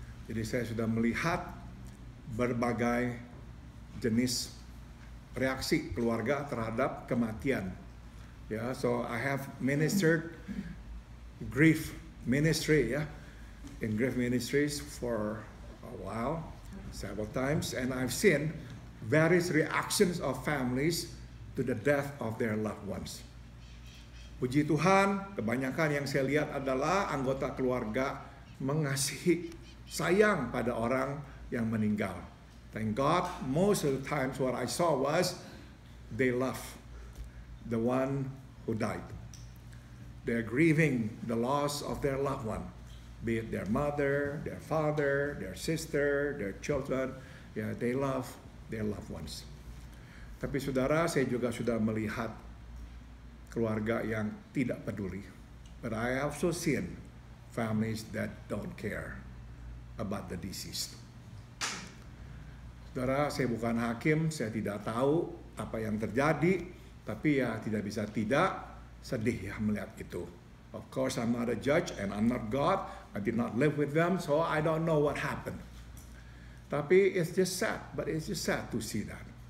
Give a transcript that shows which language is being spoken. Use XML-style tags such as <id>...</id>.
<id>Jadi saya sudah melihat berbagai jenis reaksi keluarga terhadap kematian.</id> <en>So I have ministered grief ministry, in grief ministries for a while, several times, and I've seen various reactions of families to the death of their loved ones.</en> <id>Puji Tuhan, kebanyakan yang saya lihat adalah anggota keluarga mengasihi, sayang pada orang yang meninggal.</id> <en>Thank God, most of the times what I saw was they love the one who died. They're grieving the loss of their loved one, be it their mother, their father, their sister, their children. They love their loved ones.</en> <id>Tapi saudara, saya juga sudah melihat keluarga yang tidak peduli.</id> <en>But I also seen families that don't care about the deceased.</en> <id>Saudara, saya bukan hakim, saya tidak tahu apa yang terjadi. Tapi tidak bisa tidak sedih melihat itu.</id> <en>Of course, I'm not a judge and I'm not God. I did not live with them, so I don't know what happened. Tapi it's just sad, but it's just sad to see that.</en>